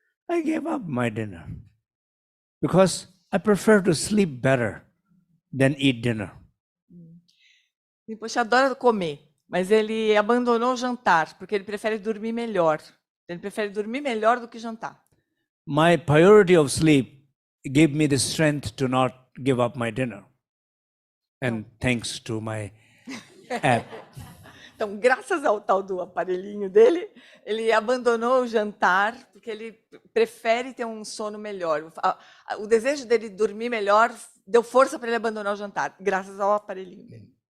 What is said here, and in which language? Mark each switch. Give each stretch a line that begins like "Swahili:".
English: I gave up my dinner because I prefer to sleep better than eat dinner.
Portuguese: Rinpoche adora comer. Mas ele abandonou o jantar, porque ele prefere dormir melhor. Ele prefere dormir melhor do que jantar.
English: My priority of sleep gave me the strength to not give up my dinner. And thanks to my app.
Portuguese: Então, graças ao tal do aparelhinho dele, ele abandonou o jantar, porque ele prefere ter um sono melhor. O desejo dele dormir melhor deu força para ele abandonar o jantar, graças ao aparelhinho dele.